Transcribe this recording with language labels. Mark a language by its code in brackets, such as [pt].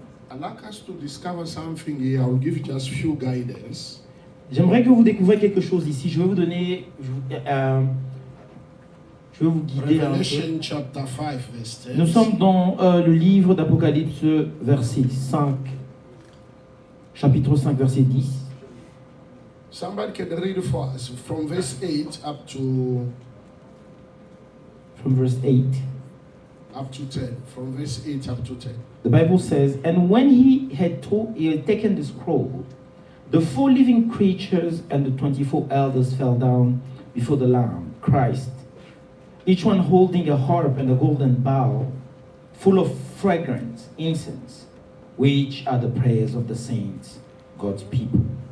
[en] I'd like us to discover something here. I'll give you just few guidance. [fr] J'aimerais que vous découvriez quelque chose ici. Je vais vous donner, je vais vous guider un [en] Revelation [fr] peu. [en] chapter 5, verse 10. [fr] Nous sommes dans le livre d'Apocalypse, verset 5, chapitre 5, verset 10. [en] Somebody can read for us from verse 8 up to From verse 8. 10. From verse 8 up to 10. The Bible says, and when he had taken the scroll, the 4 living creatures and the 24 elders fell down before the Lamb, Christ, each one holding a harp and a golden bowl full of fragrant incense, which are the prayers of the saints, God's people.